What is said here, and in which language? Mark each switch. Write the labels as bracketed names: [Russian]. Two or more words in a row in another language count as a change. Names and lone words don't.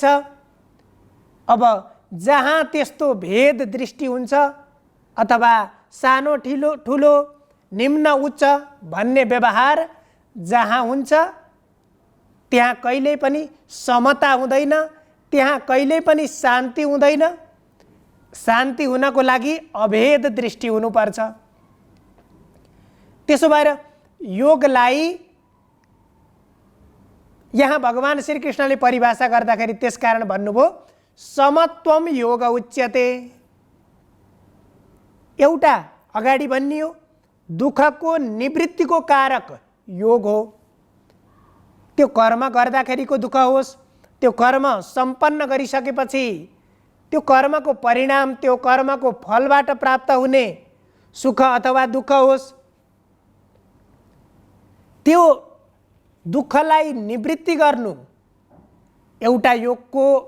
[Nepali] अब जहाँ त्यस्तो भेद दृष्टि हुन्छ अथवा सानो ठुलो ठुलो निम्न उच्च भन्ने व्यवहार जहाँ हुन्छ, त्यहाँ कहिल्यै पनि समता हुँदैन, त्यहाँ कहिल्यै पनि शान्ति हुँदैन। शान्ति हुनको लागि अभेद दृष्टि हुनुपर्छ। त्यसो भएर योगलाई यहाँ भगवान श्रीकृष्णले परिभाषा गर्दाखेरि त्यसकारण भन्नुभयो [Sanskrit] समत्वम योग उच्यते। [Nepali] एउटा अगाडि भनियो दुःखको निवृत्तिको कारक योग हो। त्यो कर्म गर्दाखेरिको दुःख होस्, त्यो कर्म सम्पन्न गरिसकेपछि त्यो कर्मको परिणाम, त्यो कर्मको फलबाट प्राप्त हुने सुख अथवा दुःख होस्, त्यो दुःखलाई निवृत्ति गर्नु एउटा योगको